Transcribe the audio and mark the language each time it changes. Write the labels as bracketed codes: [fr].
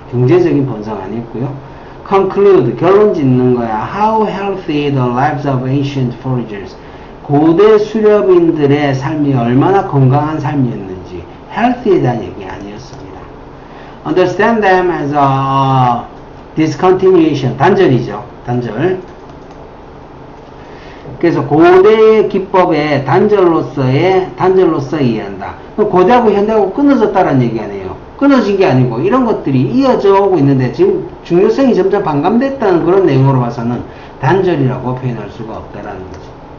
[ko] 경제적인 번성 아니었고요. Conclude, 결론 짓는 거야. [en] How healthy the lives of ancient foragers. [ko] 고대 수렵인들의 삶이 얼마나 건강한 삶이었는지. healthy에 대한 얘기 아니었습니다. [en] Understand them as a discontinuation. [ko] 단절이죠. 단절. 그래서 고대의 기법의 단절로서 이해한다. 고대하고 현대하고 끊어졌다는 얘기 아니에요. 끊어진 게 아니고 이런 것들이 이어져 오고 있는데 지금 중요성이 점점 반감됐다는 그런 내용으로 봐서는 단절이라고 표현할 수가 없다라는 거죠.